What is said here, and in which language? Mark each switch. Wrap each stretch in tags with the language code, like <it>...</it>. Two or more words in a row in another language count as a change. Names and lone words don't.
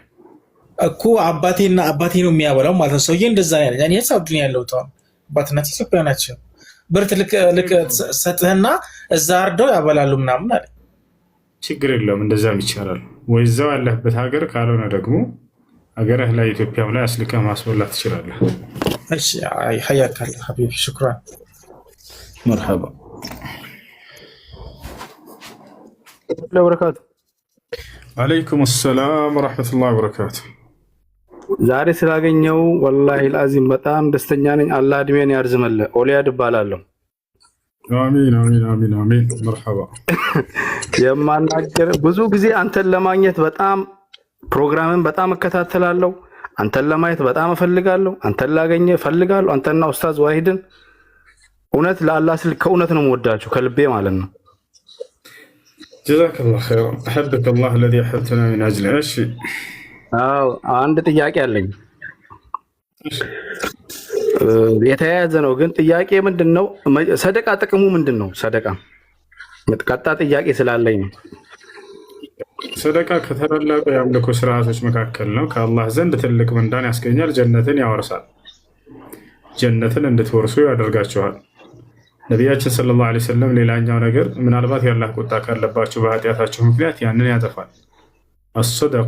<am>እኮ። አባቴ ነው የሚያበላው ማለት ነው። ሰውዬ እንደዛ ያለ እኔ ሳውዲ ነው ያለሁት። አባትና ኢትዮጵያ ናቸው። ብርት ልክ ሰጥህና እዛ አርደው ያበላሉ ምናምን አለ። ችግር የለውም እንደዛም ይቻላል። ወይ እዛው ያለህበት ሀገር ካልሆነ ደግሞ ሀገርህ ላይ ኢትዮጵያም ላይ አስልከህ ማስበላት ትችላለህ።</am> <ar>እሺ حياك الله حبيبي شكرا مرحبا وبركاته عليكم السلام ورحمة الله وبركاته</ar> <am>ዛሬ ስላገኘው</am> <ar>والله العظيم</ar> <am>በጣም ደስተኛ ነኝ። አላህ እድሜን ያርዝምልህ። ኦሊያድ እባላለሁ።</am> <ar>آمين آمين آمين آمين مرحبا</ar> <am>የማናገር ብዙ ጊዜ አንተን ለማግኘት በጣም ፕሮግራምን በጣም እከታተላለሁ። አንተን ለማየት በጣም እፈልጋለሁ። አንተን ላገኘ እፈልጋለሁ። አንተና ኡስታዝ ዋሂድን እውነት ለአላህ ስል ከእውነት ነው የምወዳችሁ ከልቤ ማለት ነው።</am> <ar>جزاك الله خير احبك الله الذي احببتنا من اجله.</ar> <am>እሺ አዎ አንድ ጥያቄ አለኝ። የተያያዘ ነው ግን ጥያቄ ምንድነው? ሰደቃ ጥቅሙ ምንድነው? ሰደቃ መጥቃጣ ጥያቄ ስላለኝ ነው። ሰደቃ ከተላላቁ የአምልኮ ስርዓቶች መካከል ነው። ከአላህ ዘንድ ትልቅ ምንዳን ያስገኛል። ጀነትን ያወርሳል። ጀነትን እንድትወርሱ ያደርጋችኋል። ነቢያችን</am> <ar>صلى الله عليه وسلم</ar> <am>ሌላኛው ነገር ምናልባት የአላህ ቁጣ ካለባቸው በኃጢአታቸው ምክንያት ያንን ያጠፋል። አሰደቃ</am>